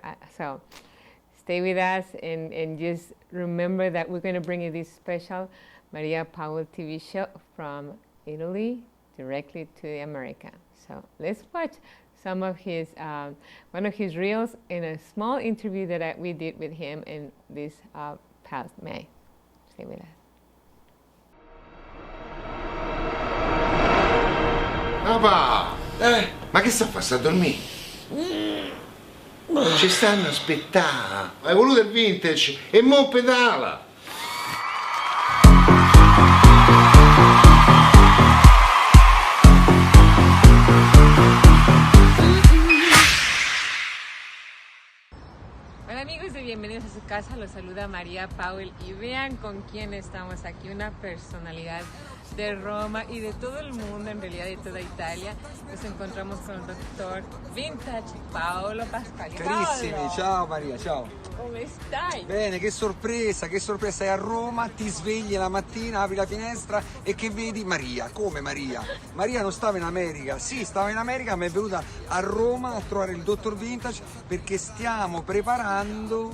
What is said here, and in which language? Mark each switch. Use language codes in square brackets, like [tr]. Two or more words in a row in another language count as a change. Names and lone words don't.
[en] So stay with us and just remember that we're going to bring you this special Maria Powell TV show from Italy directly to America. So let's watch some of his, one of his reels in a small interview that we did with him in this past May. Stay with us. [it] Papà! Ma che sta a fare? Sta a dormire? Ci stanno a aspettare. Hai voluto il vintage e mo pedala. [es] Hola amigos y bienvenidos a su casa, los saluda María Powell y vean con quién estamos aquí, una personalidad de Roma y de todo el mundo, en realidad de toda Italia. Nos encontramos con el doctor Vintage Paolo Pasquali. [it] Carissimi, Paolo, ciao Maria, ciao. come stai? Bene, che sorpresa, stai a Roma, ti svegli la mattina, apri la finestra e che vedi Maria. Come Maria? Maria non stava in America, sì, stava in America, ma è venuta a Roma a trovare il dottor Vintage perché stiamo preparando